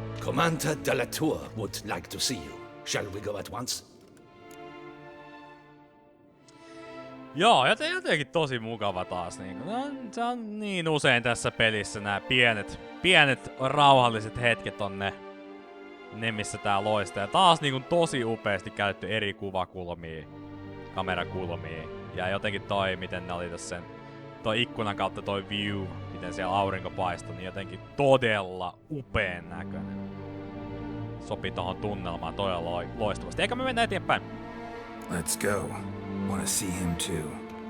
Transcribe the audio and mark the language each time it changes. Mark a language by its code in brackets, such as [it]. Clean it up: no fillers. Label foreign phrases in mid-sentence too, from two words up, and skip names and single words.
[en] Commander de la Tour would like to see you. Shall we go at once? [fi] Joo, jotenkin tosi mukava taas. Se on niin usein tässä pelissä nämä pienet rauhalliset hetket on ne missä tää loistaa. Ja taas niin tosi upeasti käytetty eri kuvakulmia, kamerakulmia. Ja jotenkin toi, miten ne oli tässä toi ikkunan kautta toi view, miten siellä aurinko paistoi, niin jotenkin todella upeen näköinen. Sopii tohon tunnelmaan todella loistavasti. Eikä me mennä eteenpäin. [en] Let's go. Wanna see him too.